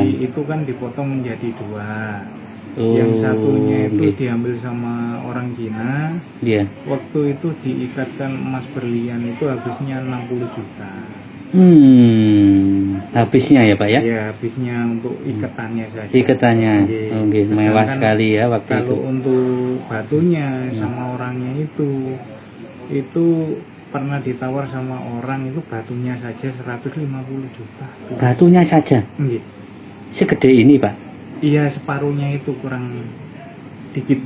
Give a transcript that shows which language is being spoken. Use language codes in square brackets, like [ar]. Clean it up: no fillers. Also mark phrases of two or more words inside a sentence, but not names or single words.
[id] itu kan dipotong menjadi dua. Oh, Yang satunya itu nggih. diambil sama orang Cina. Iya. Waktu itu diikatkan emas berlian itu habisnya 60 juta. Habisnya ya, Pak ya? Ya, habisnya untuk ikatannya saja. Iketannya. Nggih. Oh, nggih, mewah Sedangkan sekali ya waktu itu. Kalau untuk batunya sama orangnya itu pernah ditawar sama orang itu batunya saja 150 juta. Batunya saja Nggih. segede ini, Pak. Iya, separuhnya itu kurang dikit.